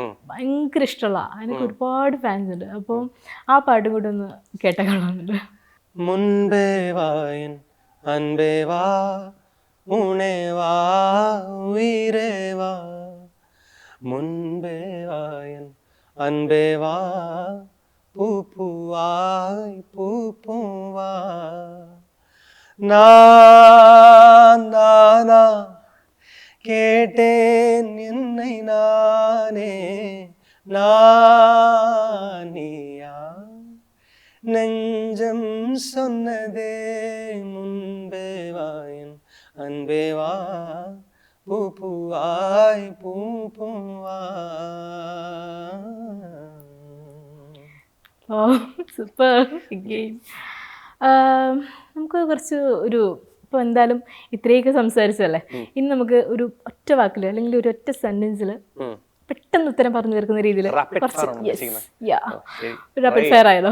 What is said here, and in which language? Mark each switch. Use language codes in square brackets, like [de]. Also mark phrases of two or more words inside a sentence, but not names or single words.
[ml] ഭയങ്കര ഇഷ്ടമുള്ള, അതിനൊക്കെ ഒരുപാട് ഫാൻസ് ഉണ്ട്. അപ്പോൾ ആ പാട്ടും കൂടെ ഒന്ന് കേട്ട കാണാറുണ്ട്. [ta] முன்பே வாயன் அன்பே வா உனே வா உயிரே வா, முன்பே வாயன் அன்பே வா பூவாய் பூவா, நானா கேட்டேன் என்னை நானே, நானியா நெஞ்சம் சொன்னதே, முன்பே வாயன் அன்பே வா பூவாய் பூவா. [ml] സൂപ്പർ. നമുക്ക് കുറച്ച് ഒരു, ഇപ്പോൾ എന്തായാലും ഇത്രയൊക്കെ സംസാരിച്ചല്ലേ, ഇനി നമുക്ക് ഒരു ഒറ്റ വാക്കിൽ അല്ലെങ്കിൽ ഒരു ഒറ്റ സെന്റൻസിൽ പെട്ടെന്ന് ഉത്തരം പറഞ്ഞു തീർക്കുന്ന രീതിയിൽ [en] rapid fire [ml] ആയാലോ?